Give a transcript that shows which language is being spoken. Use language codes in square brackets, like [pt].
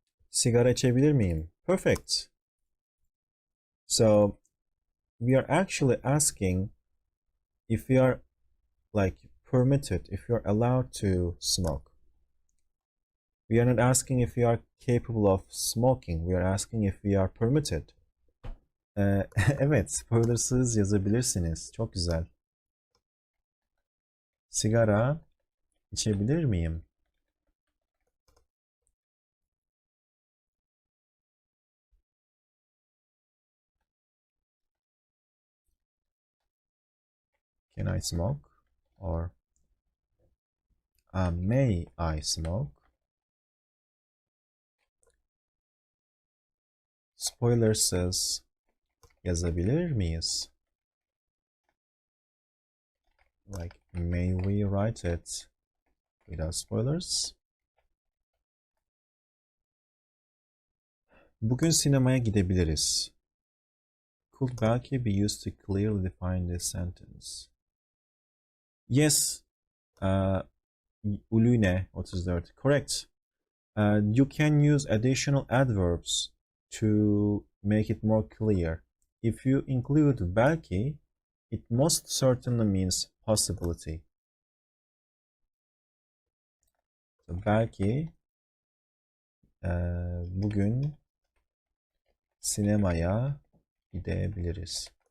[tr] Sigara içebilir miyim? [en] Perfect. So we are actually asking if we are permitted, if you're allowed to smoke. We are not asking if we are capable of smoking. We are asking if we are permitted. [tr] Evet, spoilersız yazabilirsiniz. Çok güzel. Sigara içebilir miyim? [en] Can I smoke? Or may I smoke? [tr] Spoilersız yazabilir miyiz? [en] May we write it without spoilers? [tr] Bugün sinemaya gidebiliriz. [en] Could belki be used to clearly define this sentence. Yes, Ulune 34. Correct. You can use additional adverbs to make it more clear. If you include belki, it most certainly means possibility. [tr] So belki bugün sinemaya gidebiliriz.